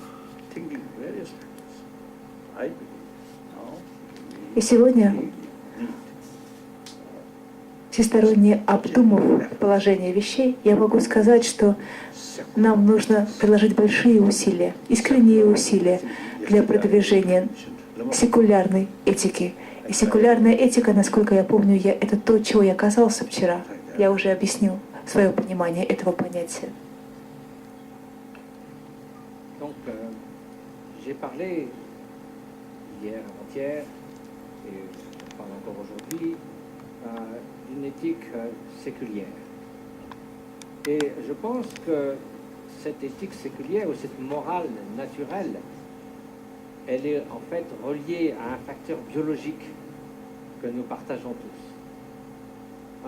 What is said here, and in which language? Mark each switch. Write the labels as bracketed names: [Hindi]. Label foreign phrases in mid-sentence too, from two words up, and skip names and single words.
[Russian] И сегодня, всесторонне обдумав положение вещей, я могу сказать, что нам нужно приложить большие усилия, искренние усилия для продвижения секулярной этики. И секулярная этика, насколько я помню, это то, чего я касался вчера. Я уже объяснил свое понимание этого понятия. [French] Donc, j'ai parlé hier, avant-hier, et je parle encore aujourd'hui, d'une éthique séculière. Et je pense que cette éthique séculière ou cette morale naturelle, elle est en fait reliée à un facteur biologique que nous partageons tous.